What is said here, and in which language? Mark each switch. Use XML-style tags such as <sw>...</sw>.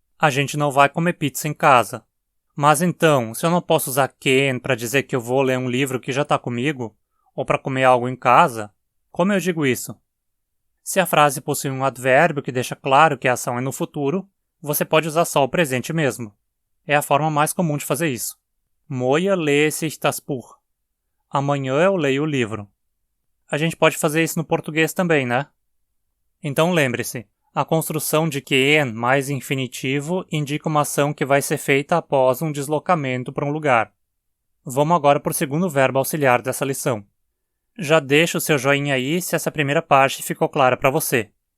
<pt>A gente não vai comer pizza em casa. Mas então, se eu não posso usar gehen para dizer que eu vou ler um livro que já está comigo, ou para comer algo em casa, como eu digo isso? Se a frase possui um advérbio que deixa claro que a ação é no futuro, você pode usar só o presente mesmo. É a forma mais comum de fazer isso.</pt> <de>Morgen lese ich das Buch.</de> <pt>Amanhã eu leio o livro. A gente pode fazer isso no português também, né? Então lembre-se, a construção de gehen mais infinitivo indica uma ação que vai ser feita após um deslocamento para um lugar. Vamos agora para o segundo verbo auxiliar dessa lição. Já deixa o seu joinha aí se essa primeira parte ficou clara para você.</pt>